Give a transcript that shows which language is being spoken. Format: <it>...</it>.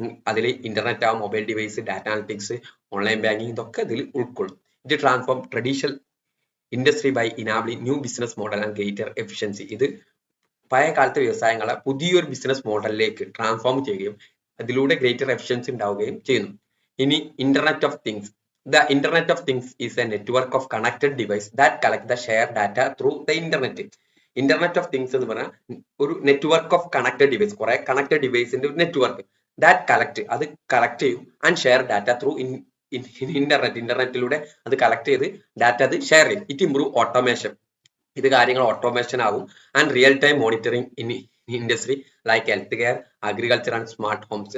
<ml>അതിൽ ഇന്റർനെറ്റ് ആവും, mobile device, data analytics, online banking, ഇതൊക്കെ ഇതിൽ ഉൾക്കൊള്ളും.</ml> <en>ഇത് transform traditional industry by enabling new business model and greater efficiency.</en> <ml>ഇത് പഴയ കാലത്തെ വ്യവസായങ്ങളെ പുതിയൊരു ബിസിനസ് മോഡലിലേക്ക് ട്രാൻസ്ഫോം ചെയ്യുകയും അതിലൂടെ ഗ്രേറ്റർ എഫിഷ്യൻസി ഉണ്ടാവുകയും ചെയ്യുന്നു. ഇനി internet of things.</ml> <en>The Internet of Things is a network of connected devices that collect the share data through the internet.</en> <ml>Internet of Things എന്ന് പറഞ്ഞാൽ ഒരു നെറ്റ്വർക്ക് ഓഫ് കണക്റ്റഡ് ഡിവൈസ്, കുറെ connected ഡിവൈസിന്റെ ഒരു network. That collect, അത് collect ചെയ്യും and share data through ഇന്റർനെറ്റിലൂടെ അത് collect ചെയ്ത് ഡാറ്റ അത് ഷെയർ ചെയ്യും.</ml> <en>it improve automation,</en> <ml>ഇത് കാര്യങ്ങൾ ഓട്ടോമേഷൻ ആകും.</ml> <en>And real time monitoring in industry like health care, agriculture and smart homes.</en>